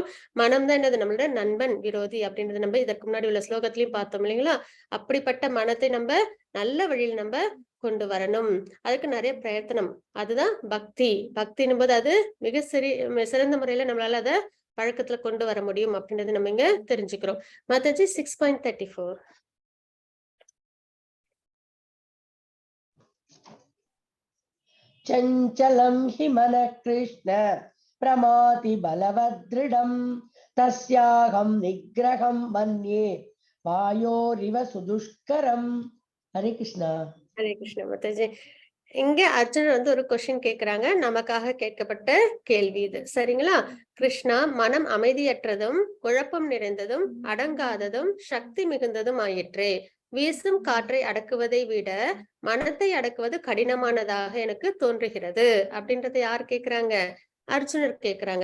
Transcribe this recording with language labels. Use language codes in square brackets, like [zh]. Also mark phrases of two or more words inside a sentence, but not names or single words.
[ta] மனம் தான் என்னது, நம்மளோட நண்பன் விரோதி அப்படின்றது நம்ம இதற்கு முன்னாடி உள்ள ஸ்லோகத்திலையும் பார்த்தோம் இல்லைங்களா? அப்படிப்பட்ட மனத்தை நம்ம நல்ல வழியில் நம்ம கொண்டு வரணும். அதுக்கு நிறைய பிரயத்தனம், அதுதான் பக்தி. பக்தின்னும் போது அது மிக சிறந்த முறையில நம்மளால அதை பழக்கத்துல கொண்டு வர முடியும் அப்படின்றது நம்ம இங்க தெரிஞ்சுக்கிறோம். மாதாஜி 6.34. [sa] चञ्चलं हि मनः कृष्ण प्रमाति बलवदृढं तस्याहं निग्रहं मन्ये वायोरिव सुदुष्करम्. हरे कृष्णा. हरे कृष्ण [ta] மாதாஜி. இங்க அர்ஜுனர் வந்து ஒரு கொஸ்டின் கேக்குறாங்க, நமக்காக கேட்கப்பட்ட கேள்வி இது. சரிங்களா? கிருஷ்ணா, மனம் அமைதியற்றதும் குழப்பம் நிறைந்ததும் அடங்காததும் சக்தி மிகுந்ததும் ஆயிற்றே. வீசும் காற்றை அடக்குவதை விட மனத்தை அடக்குவது கடினமானதாக எனக்கு தோன்றுகிறது அப்படின்றத யார் கேக்குறாங்க, அர்ஜுனர் கேக்குறாங்க.